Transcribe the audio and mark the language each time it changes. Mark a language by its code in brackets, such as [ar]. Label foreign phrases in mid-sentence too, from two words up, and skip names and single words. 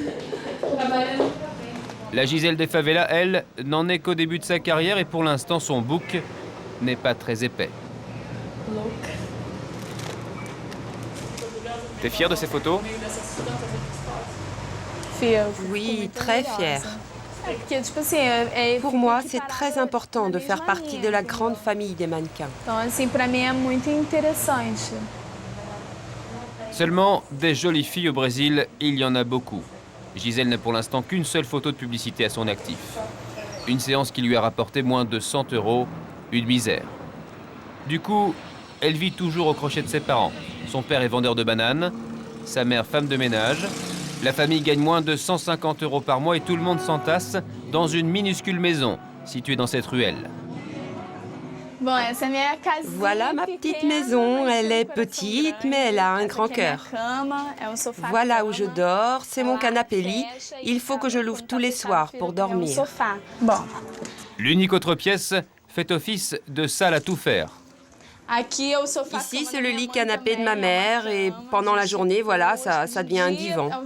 [fr] La Gisèle des favelas, elle, n'en est qu'au début de sa carrière et pour l'instant, son book n'est pas très épais. T'es fière de ces photos? Oui, très fière. Pour moi, c'est très important de faire partie de la grande famille des mannequins. [pt] Então, assim, para mim é muito interessante. [fr] Seulement, des jolies filles au Brésil, il y en a beaucoup. Gisèle n'a pour l'instant qu'une seule photo de publicité à son actif. Une séance qui lui a rapporté moins de 100 €, une misère. Du coup, elle vit toujours au crochet de ses parents. Son père est vendeur de bananes, sa mère femme de ménage. La famille gagne moins de 150 € par mois et tout le monde s'entasse dans une minuscule maison située dans cette ruelle. [pt] Bom, essa é minha casinha. [fr] Voilà ma petite maison. Elle est petite, mais elle a un grand cœur. Voilà où je dors. C'est mon canapé-lit. Il faut que je l'ouvre tous les soirs pour dormir. Bon. L'unique autre pièce fait office de salle à tout faire. Ici, c'est le lit canapé de ma mère et pendant la journée, voilà, ça devient un divan.